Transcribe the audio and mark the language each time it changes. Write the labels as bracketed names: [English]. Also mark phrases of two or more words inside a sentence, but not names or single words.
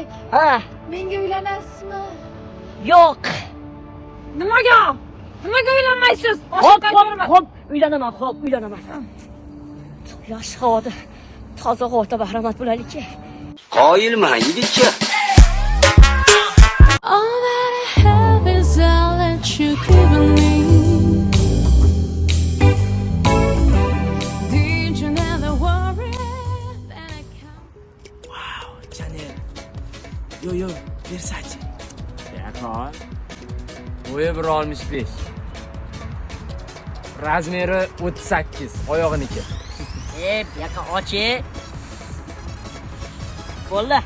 [Uzbek] Ha, menga uylanasizmi? yo'q. Nimaga? Nimaga uylanmaysiz? Hop, uylanaman, uylanaman. Yosh havoda toza g'o'ta bahramat bo'laylik-ki. Qoyilman, yigitcha. [English] All that I have is all that you given me. Did you never worry that I come? Wow, Chanel. Yo, Versace. [Uzbek] Yakon. Bo'yi 1.65. Razmeri 38, oyog'iniki. Yoqa ochi. Bo'ldi.